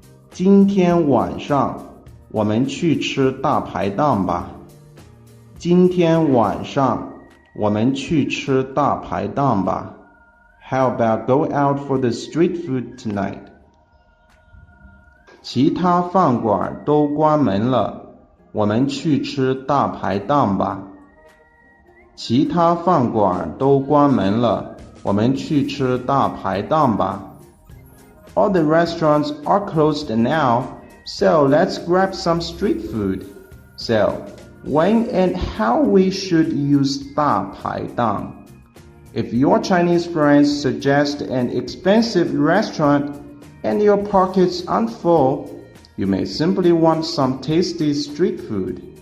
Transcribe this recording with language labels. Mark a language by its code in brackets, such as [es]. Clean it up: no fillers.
[zh] 今天晚上我们去吃大排档吧。今天晚上我们去吃大排档吧。 [en] How about go out for the street food tonight? [zh] 其他饭馆都关门了，我们去吃大排档吧。其他饭馆都关门了，我们去吃大排档吧。 [en] All the restaurants are closed now, so let's grab some street food. So, when and how we should use 大排档? If your Chinese friends suggest an expensive restaurant and your pockets aren't full, you may simply want some tasty street food.